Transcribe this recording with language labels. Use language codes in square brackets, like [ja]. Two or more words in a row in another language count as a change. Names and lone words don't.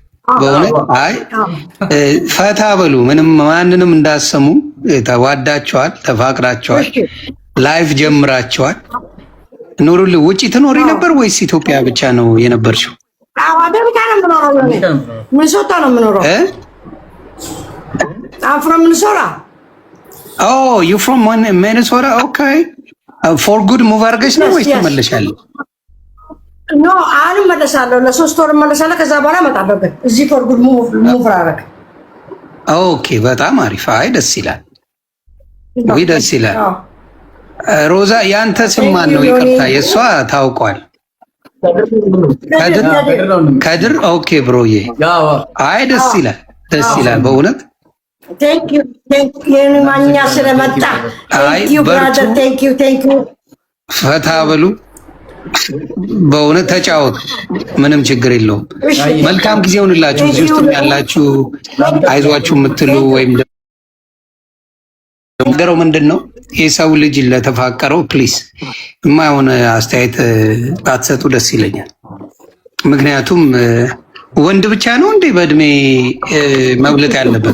[am] በእውነት አይ ፈታ በሉ። ምንም ማንንም እንዳሰሙ። ተዋዳችኋል፣ ተፋቅራችኋል፣ ላይፍ ጀምራችኋል። ኑሩልኝ። ውጪ ትኖሪ ነበር ወይስ ኢትዮጵያ ብቻ ነው የነበርሽው? አሜሪካ ነው የምኖረው። ሚኒሶታ ነው የምኖረው። [en] I'm from Minnesota. Oh, you from Minnesota? Okay. For good move [am] አድርገሽ ነው ወይስ ተመለሻለሽ? No, አሁን መለሳለሁ። ለሶስት ወር መለሳለሁ። ከዛ በኋላ እመጣለሁ። ግን እዚህ [en] for good move [am] አደረገ። ኦኬ፣ በጣም አሪፍ። አይ ደስ ይላል። ወይ ደስ ይላል። ሮዛ ያንተ ስም ማን ነው? ይቅርታ የሷ ታውቋል። ከድር። ኦኬ ብሮዬ። አይ ደስ ይላል፣ ደስ ይላል በእውነት። [en] Thank you. [am] የማኛ ስለመጣ [en] thank you brother. Thank you. [am] ፈታ በሉ በእውነት ተጫወቱ። ምንም ችግር የለውም። መልካም ጊዜ ይሁንላችሁ። እዚህ ውስጥ ያላችሁ አይዟችሁ የምትሉ ወይም ነገረው ምንድነው የሰው ልጅ ለተፋቀረው ፕሊስ የማይሆን አስተያየት ባትሰጡ ደስ ይለኛል። ምክንያቱም ወንድ ብቻ ነው እንዴ በእድሜ መብለጥ ያለበት?